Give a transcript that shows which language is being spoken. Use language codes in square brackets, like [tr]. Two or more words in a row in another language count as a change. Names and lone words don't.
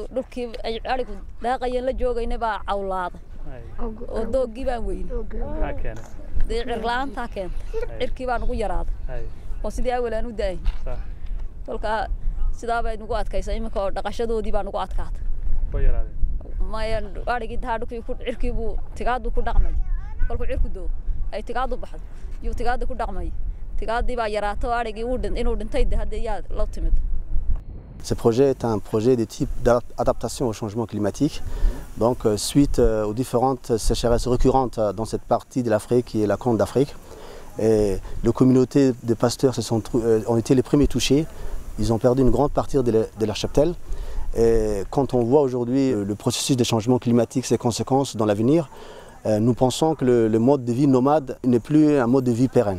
[so] dhulkii ay arigu daaqayeen la joogayna baa cawlaada oo doogii baan weyn dee cirlaanta keentay cirkii baa nagu yaraaday oo sidii awalaan u daay kolka sidaa bay nagu adkaysay imika oo dhaqashadoodii baa nagu adkaatay oo yaraaday ma arigii taadhukii ku cirkii buu tigaadu ku dhaqmay kolku cirku doo ay tigaadu baxdo iyo tigaadu ku dhaqmay tigaadii baa yaraato arigii uu inuu dhintay hadda yaa la timid. [fr] Ce projet est un projet de type d'adaptation au changement climatique. Donc, suite aux différentes sécheresses récurrentes dans cette partie de l'Afrique qui est la Corne d'Afrique, les communautés de pasteurs ont été les premiers touchés. Ils ont perdu une grande partie de leur cheptel. Et quand on voit aujourd'hui le processus de changement climatique, ses conséquences dans l'avenir, nous pensons que le mode de vie nomade n'est plus un mode de vie pérenne.